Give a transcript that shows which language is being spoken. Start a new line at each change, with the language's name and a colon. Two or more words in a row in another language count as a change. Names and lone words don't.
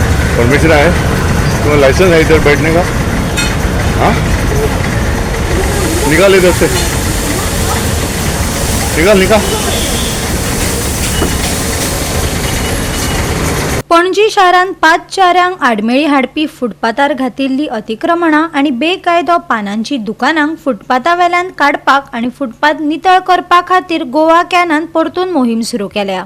Marathi: परमिशन आहे?
Hindi: तुम्हाला लाइसेंस है इधर बैठने का? हाँ, निकाल इधर से, निकाल निकाल।
Konkani: पणजी शारांत 5 चारांक आडमेळी हाडपी फुटपाथार घातिल्ली अतिक्रमणां आनी बेकायदो पानांची दुकानांक फुटपाथावेल्यान काडपाक आनी फुटपाथ नितळ करपा खातीर गोवा कॅनान परतून मोहीम सुरू केल्या।